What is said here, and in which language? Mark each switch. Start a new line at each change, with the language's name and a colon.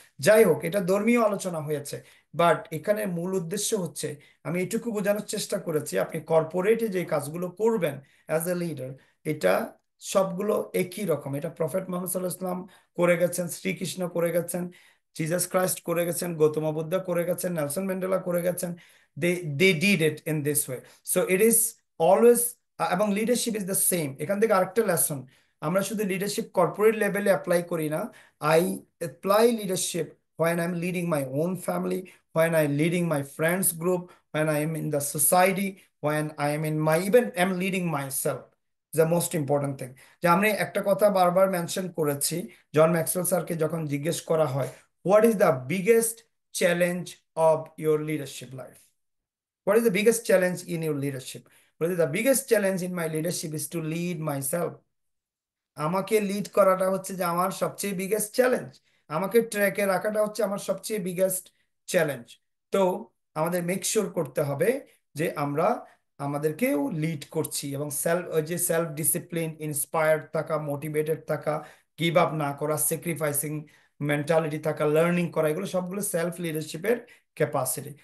Bangla: যাই হোক, এটা ধর্মীয় আলোচনা হয়েছে, বাট এখানে মূল উদ্দেশ্য হচ্ছে, আমি এটুকু বোঝানোর চেষ্টা করেছি, আপনি কর্পোরেটে যে কাজগুলো করবেন অ্যাজ এ লিডার, এটা সবগুলো একই রকম। এটা প্রফেট মোহাম্মদ সাল্লাহ ইসলাম করে গেছেন, শ্রীকৃষ্ণ করে গেছেন, জিসাস ক্রাইস্ট করে গেছেন, গৌতম বুদ্ধ করে গেছেন, নেলসন ম্যান্ডেলা করে গেছেন।
English: They they did it in this way. So it is always, এবং leadership is the same.
Bangla: এখান থেকে আরেকটা লেসন, আমরা শুধু লিডারশিপ কর্পোরেট লেভেলে অ্যাপ্লাই করি না,
English: I apply leadership when I'm leading my own family, when I'm leading my friends group, when I am in the society, when I am in my, even I'm leading myself. The most important thing,
Bangla: যে আমি একটা কথা বারবার mention করেছি, জন Maxwell স্যারকে যখন জিজ্ঞেস করা হয়,
English: What is the biggest challenge of your leadership life, what is the biggest challenge in your leadership? What is the biggest challenge in my leadership is to lead myself.
Bangla: আমাকে lead করাটা হচ্ছে যে আমার সবচেয়ে বিগেস্ট চ্যালেঞ্জ, আমাকে ট্র্যাকে রাখাটা হচ্ছে আমার সবচেয়ে বিগেস্ট চ্যালেঞ্জ। তো আমাদের মেক শিওর করতে হবে যে আমরা আমাদেরকেও লিড করছি, এবং ওই যে সেলফ ডিসিপ্লিন, ইন্সপায়ার্ড থাকা, মোটিভেটেড থাকা, গিভ আপ না করা, স্যাক্রিফাইসিং মেন্টালিটি থাকা, লার্নিং করা, এগুলো সবগুলো সেলফ লিডারশিপের ক্যাপাসিটি।